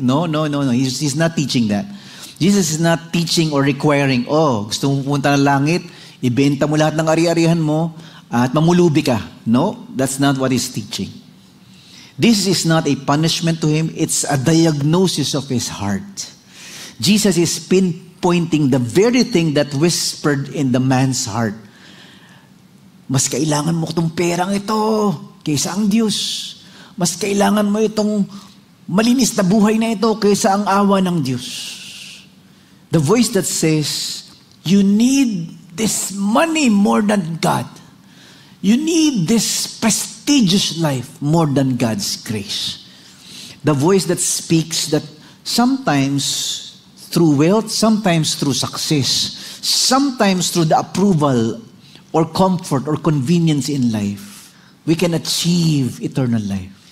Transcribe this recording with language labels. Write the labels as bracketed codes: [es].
[en] No. He's not teaching that. Jesus is not teaching or requiring, [tl] gusto mo pumunta ng langit, ibenta mo lahat ng ari-arihan mo, at mamulubi ka. [en] No, that's not what he's teaching. This is not a punishment to him, it's a diagnosis of his heart. Jesus is pinpointing the very thing that whispered in the man's heart. [tl] Mas kailangan mo itong perang ito kaysa ang Diyos. Mas kailangan mo itong malinis na buhay na ito kaysa ang awa ng Diyos. [en] The voice that says, you need this money more than God. You need this prestigious life more than God's grace. The voice that speaks that sometimes through wealth, sometimes through success, sometimes through the approval or comfort or convenience in life, we can achieve eternal life.